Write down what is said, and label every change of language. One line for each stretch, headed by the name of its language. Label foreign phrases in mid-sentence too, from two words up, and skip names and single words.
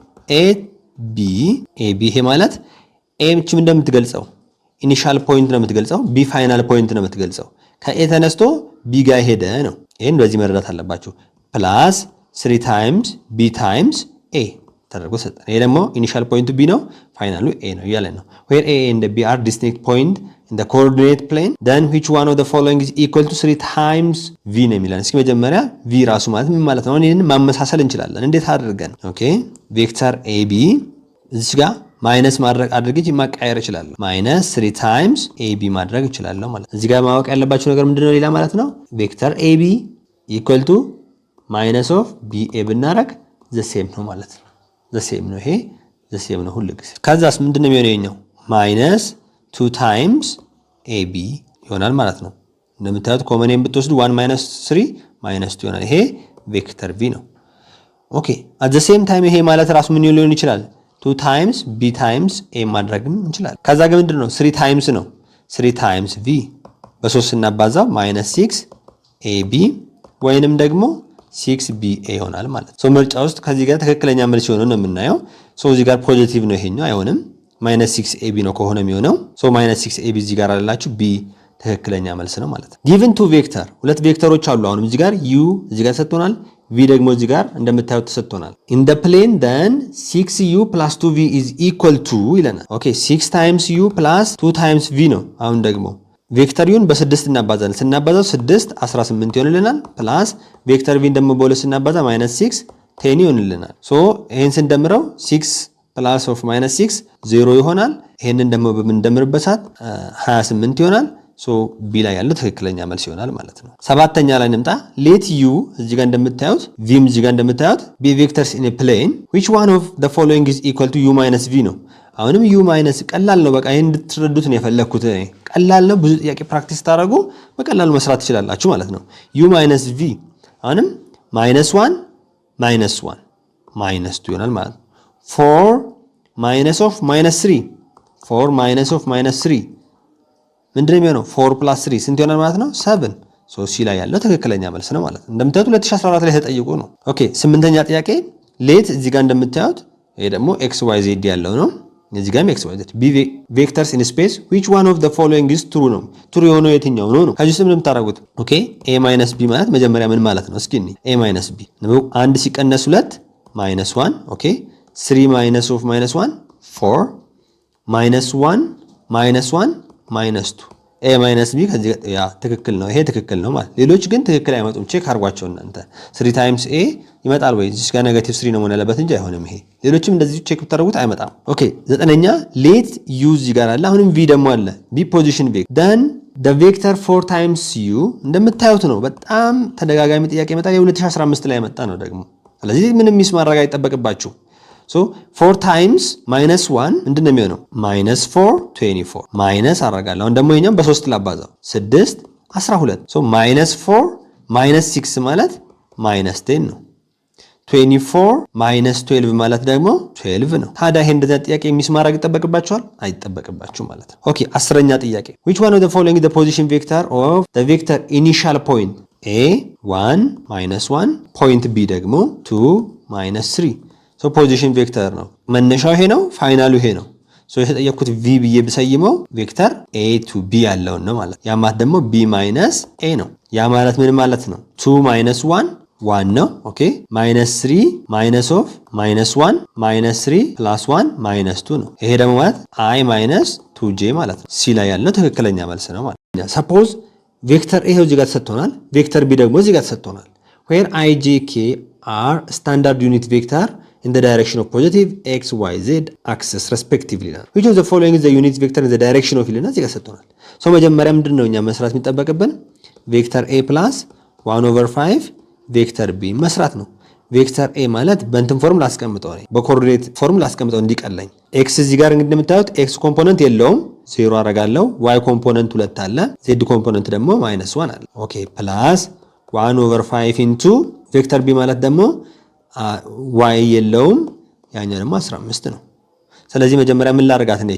Amharic: ab ይሄ ማለት a ምንም እንደምትገልጸው
English: initial point
Amharic: ነው የምትገልጸው፣ b
English: final point
Amharic: ነው የምትገልጸው። ከa ተነስቶ b ጋር ሄደ ነው። ይሄን በዚህ መረዳት አለባችሁ።
English: plus 3 times b times a
Amharic: ተደርጎ ሰጠን። ይሄ ደግሞ ኢኒሻል ፖይንቱ b ነው፣ ፋይናሉ a ነው እያለ ነው።
English: where a and b are distinct point in the coordinate plane then which one of the following is equal to 3 times v
Amharic: ነው የሚለን። እስኪ መጀመሪያ v ራሱ ማለት ምን ማለት ነው? ይሄንን ማመሳሰል እንችላለን። እንዴት አድርገን? ኦኬ ቬክተር ab እዚህ ጋር ማይነስ ማድረግ አድርጌ ማቀየር እችላለሁ።
English: minus 3 times ab
Amharic: ማድረግ እችላለሁ ማለት ነው። እዚህ ጋር ማወቅ ያለባችሁ ነገር ምንድነው ሌላ ማለት ነው?
English: vector ab equal to minus of ba
Amharic: ብናረግ
English: the same
Amharic: ነው ማለት ነው።
English: the same
Amharic: ነው። ይሄ
English: the same
Amharic: ነው ሁሉ ጊዜ። ከዛስ ምንድነው የሚሆነው?
English: minus 2 times ab
Amharic: ይሆናል ማለት ነው። እንደምታዩት ኮመንን ብትወስዱ
English: 1 minus 3 minus 2
Amharic: ይሆናል። ይሄ ቬክተር v ነው። ኦኬ
English: at the same time
Amharic: ይሄ ማለት ራሱ ምን ሊሆን ይችላል?
English: 2 times b times a
Amharic: ማድረግም እንችላለን። ከዛ ግን ምንድነው 3 ታይምስ ነው።
English: 3 times v
Amharic: በ3 ስናባዛው
English: minus 6 ab
Amharic: ወይንም ደግሞ 6ba ይሆናል ማለት ነው። ሶ ምርጫ ውስጥ ከዚህ ጋር ትክክለኛ መልስ ይሆነው ነው የምናየው። ሶ እዚህ ጋር ፖዚቲቭ ነው ይሄኛው አይሆንም። ማይነስ 6ab ነው ከሆነ የሚሆነው። ሶ ማይነስ 6ab እዚህ ጋር አላችሁ b ትክክለኛ መልስ ነው ማለት ነው።
English: given two vector
Amharic: ሁለት ቬክተሮች አሉ። አሁንም እዚህ ጋር u እዚህ ጋር ተሰጥቶናል፣ v ደግሞ እዚህ ጋር እንደምታዩት ተሰጥቶናል።
English: in the plane then 6u plus 2v is equal to
Amharic: ይለናል። ኦኬ
English: 6 times u plus 2 times v
Amharic: ነው። አሁን ደግሞ ቬክተር ዩን በ6 እናባዛለን። ስናባዛው 6 18 ይሆንልናል።
English: plus vector
Amharic: ቪን ደግሞ በ2 ስናባዛ
English: minus 6 10
Amharic: ይሆንልናል። ሶ ይሄን ስንደምረው
English: 6 plus of minus 6 0
Amharic: ይሆናል። ይሄንን ደግሞ በምንደምርበት ሰዓት 28 ይሆናል። ሶ ቢ ላይ ያለው ትክክለኛ መልስ ይሆናል ማለት ነው። ሰባተኛ ላይ እንምጣ።
English: let u
Amharic: እዚህ ጋር እንደምታዩት ቪም እዚህ ጋር እንደምታዩት
English: be vectors in a plane which one of the following is equal to u minus v
Amharic: ነው። አሁንም
English: u minus
Amharic: ቀላል ነው። በቃ ይሄን እንድትረዱት ነው የፈለኩት። ቀላል ነው። ብዙ ጥያቄ ፕራክቲስ ታደርጉ በቀላሉ መስራት ትችላላችሁ ማለት ነው።
English: u minus v
Amharic: አሁንም
English: minus 1 minus 1 minus 2
Amharic: ይሆናል ማለት ነው።
English: 4 minus of minus 3
Amharic: 4 minus of minus 3 ምንድነው የሚሆነው?
English: 4 plus 3
Amharic: ስንት ይሆናል ማለት ነው? 7 ሶ ሲ ላይ ያለው ትክክለኛ መልስ ነው ማለት ነው። እንደምታዩት 2014 ላይ ተጠይቁ ነው። ኦኬ ስምንተኛ ጥያቄ ሌት እዚህ ጋር እንደምታዩት ይሄ ደግሞ
English: x y z ያለው ነው። እዚህ ጋርም x y z b vectors in space which one of the following is true
Amharic: ነው። true የሆነው የትኛው ነው? ከዚህ ስም እንደምታደርጉት ኦኬ a - b ማለት መጀመሪያ ምን ማለት ነው? እስኪ a - b ነው። 1 ሲቀነስ 2 -1 ኦኬ
English: 3 minus of -1
Amharic: 4 -1 -1 -2
English: A minus B
Amharic: ከዚህ ያ ትክክል ነው። ይሄ ትክክል ነው ማለት። ሌሎች ግን ትክክል አይመጡም። ቼክ አድርጓቸው እናንተ
English: 3 times A
Amharic: ይመጣል ወይ? እዚህ ጋር ኔጌቲቭ 3 ነው መሆን ያለበት እንጂ አይሆንም። ይሄ ሌሎችም እንደዚህ ቼክ ብታደርጉት አይመጣም። ኦኬ 9ኛ
English: let u
Amharic: እዚህ ጋር አለ። አሁንም ቪ ደግሞ አለ።
English: be position vector then the vector 4 times u
Amharic: እንደምታዩት ነው። በጣም ተደጋጋሚ ጥያቄ ይመጣል። የ2015 ላይ መጣ ነው ደግሞ። ስለዚህ ምንም ሚስ ማድረግ አይጠበቅባችሁ።
English: so 4 times -1
Amharic: ምንድን ነው የሚሆነው? -4 24 ማይነስ አደርጋለሁ። አሁን ደግሞ ይሄኛው በ3 ላባዛው 6 12 so -4 -6 ማለት -10 ነው። 24 -12 ማለት ደግሞ 12 ነው። ታዲያ ይሄ እንደዛ ጥያቄ ሚስ ማድረግ ይጠበቅባችኋል? አይጠበቅባችሁ ማለት ነው። ኦኬ 10ኛ ጥያቄ
English: which one of the following is the position vector of the vector initial point a 1 -1 point b
Amharic: ደግሞ 2 -3
English: so position vector
Amharic: ነው። መነሻው ይሄ ነው፣ ፋይናሉ ይሄ ነው። so የተጠየኩት v ብዬ ብሰይመው
English: vector a to b
Amharic: ያለውን ነው ማለት። ያ ማለት ደግሞ b - a ነው። ያ ማለት ምን ማለት ነው? 2 - 1 1 ነው። ኦኬ -3 -1 -3 +1 -2 ነው። ይሄ ደግሞ ማለት i - 2j ማለት ነው። ሲ ላይ ያለው ትክክለኛ መልስ ነው ማለት ነው።
English: suppose vector A
Amharic: እዚህ ጋር ተሰጥቶናል፣
English: vector B
Amharic: ደግሞ እዚህ ጋር ተሰጥቶናል።
English: where i j k are standard unit vector in the direction of positive x y z axis respectively
Amharic: ነው። which
English: of the following is the unit vector in the direction of
Amharic: ይልና እዚህ ጋር ተሰጥቶናል። ሶ መጀመሪያ ምንድነው እኛ መስራት የሚጠበቅብን
English: vector a + 1/5 vector B
Amharic: መስራት ነው።
English: vector A
Amharic: ማለት በእንትን ፎርም ላስቀምጠው ነው፣ በኮኦርዲኔት ፎርም ላስቀምጠው እንዲቀለኝ። ኤክስ እዚህ ጋር እንግዲህ እንደምታዩት
English: x component
Amharic: የለውም፣ 0 አረጋለሁ።
English: y component
Amharic: 2 አለ፣
English: z component
Amharic: ደግሞ -1 አለ። ኦኬ
English: plus 1/5 into vector B
Amharic: ማለት ደግሞ ዋይ የለውም፣ ያኛው ደግሞ 15 ነው። ስለዚህ መጀመሪያ ምን ላርጋት ነው?